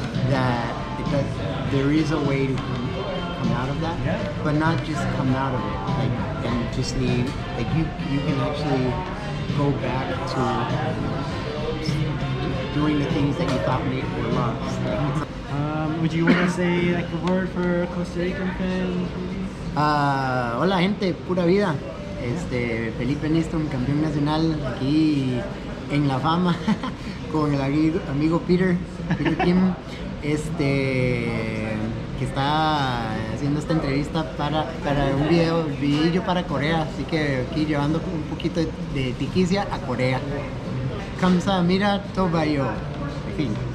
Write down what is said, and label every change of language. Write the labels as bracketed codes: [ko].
[en] That there is a way to come out of that, but not just come out of it, like and just leave. Like you can actually go back to doing the things that you thought were lost. Like, Would you want to say like a word for Costa Rican fans? [es] Hola gente, pura vida. Felipe Nystromí, campeón nacional aquí en La Fama con el amigo Peter Kim, que está haciendo esta entrevista para un video para Corea, así que aquí llevando un poquito de tiquicia a Corea. [ko] 감사합니다, tobayo. [es] En fin.